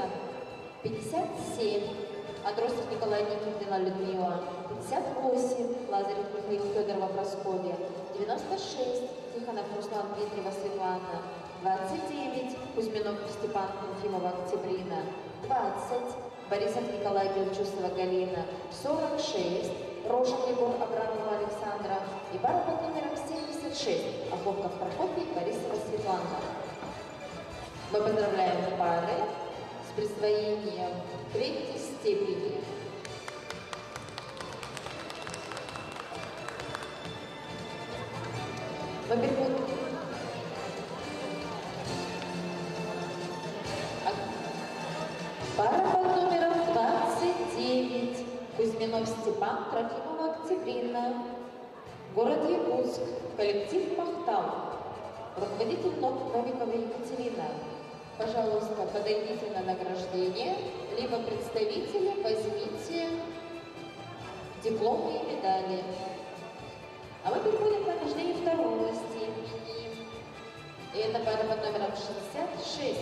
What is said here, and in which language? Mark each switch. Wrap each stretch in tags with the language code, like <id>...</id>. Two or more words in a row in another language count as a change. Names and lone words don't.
<ru>57, Андросов Николай Никитина Людмила, 58, Лазарев Михаил Федорова Прасковья, 96, Тихонов Руслан Дмитриева Светлана, 29, Кузьминов Степан Трофимова Октябрина, 20, Борисов Николай Бельчусова Галина, 46, Рожен Егор Абрамова Александра и пара под номером 76, Охлопков Прокопий Борисова Светлана. Мы поздравляем пары с присвоением третьей степени. Мы переходим. Пара под номером 29. Кузьминов Степан, Трофимова Октябрина, город Якутск, коллектив Махтал, руководитель Новикова Екатерина. Пожалуйста, подойдите на награждение, либо представители возьмите дипломы и медали. А мы переходим к награждению второго степени. И это пара под номером 66.</ru>